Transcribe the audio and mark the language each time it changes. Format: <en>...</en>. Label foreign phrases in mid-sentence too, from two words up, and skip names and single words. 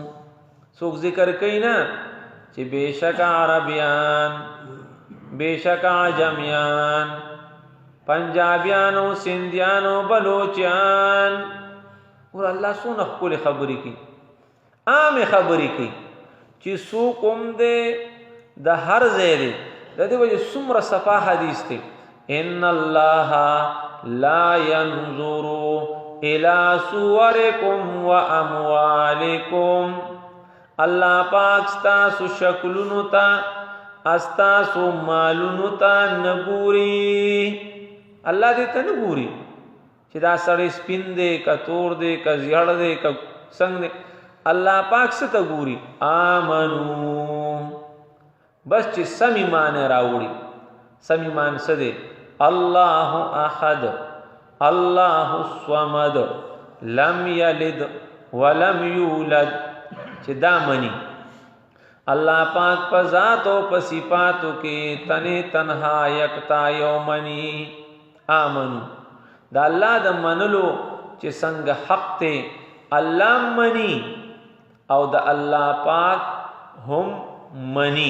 <ps>څوک ذکر کوي نه چې بشک عربیان، بشک عجمیان، پنجابیانو، سندیانو، بلوچیان، ور الله سونه خپل خبرې کوي، عام خبرې کوي چې څوک هم دې د هر ځای دی. د دې وجه څومره صفا حدیث دی،</ps> <ar>ان الله لا ينظر الى صوركم واموالكم.</ar> <ps>الله پاک ستاسو شکلونو ته، استاسو مالونو ته نګوري. الله دې ته نګوري چې دا سړی سپین دی که تور دی که زیړ دی که څنګه دی. الله پاک څه ته ګوري؟ آمنو. بس چې سم ایمان راوړي. سم ایمان څه دی؟</ps> <ar>الله احد، الله الصمد، لم یلد ولم یولد.</ar> <ps>چې دا منی الله پاک په ذات او په صفاتو کې تنه تنها یکتا یومنی. آمنو دا الله د منلو چې څنګه حق ته الله منی او د الله پاک هم منی.</ps>